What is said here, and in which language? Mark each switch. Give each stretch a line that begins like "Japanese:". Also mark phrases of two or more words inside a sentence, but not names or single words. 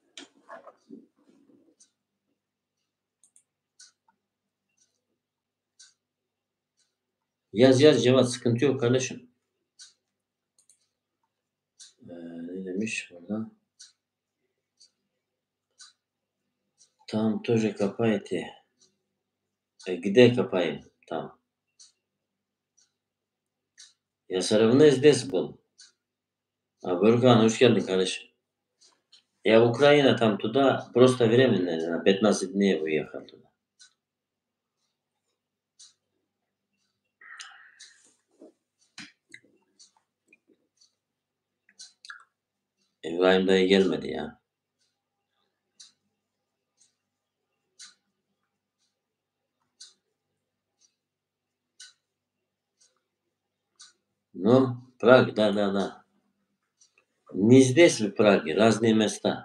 Turkish: Yaz yaz Cevat, sıkıntı yok kardeşim. Ne demiş burada? Tamam,
Russian: тоже копайте. Где копаем? Tamam. Я Саравны здесь был.
Turkish: Burkan hoş geldin kardeşim.
Russian: Я в Украине там туда просто временно, на 15 дней уехал туда.
Turkish: İbrahim dayı gelmedi ya.
Russian: Ну, Праг, да. Не здесь, в Праге, разные места.